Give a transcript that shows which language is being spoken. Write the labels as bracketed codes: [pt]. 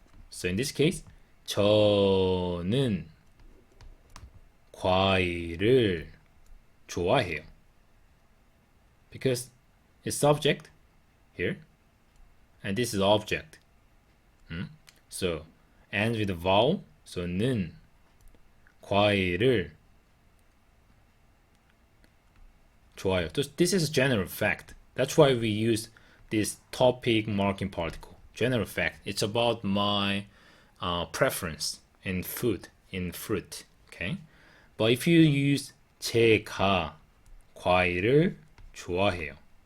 [en] So in this case, [ko] 저는 과일을 좋아해요. [en] Because it's subject here, and this is object. So ends with a vowel. [ko] So 는 과일을 좋아해요. [en] This is a general fact. That's why we use this topic marking particle. General fact. It's about my preference in food, in fruit. Okay. But if you use [ko] 제가 과일을 좋아해요.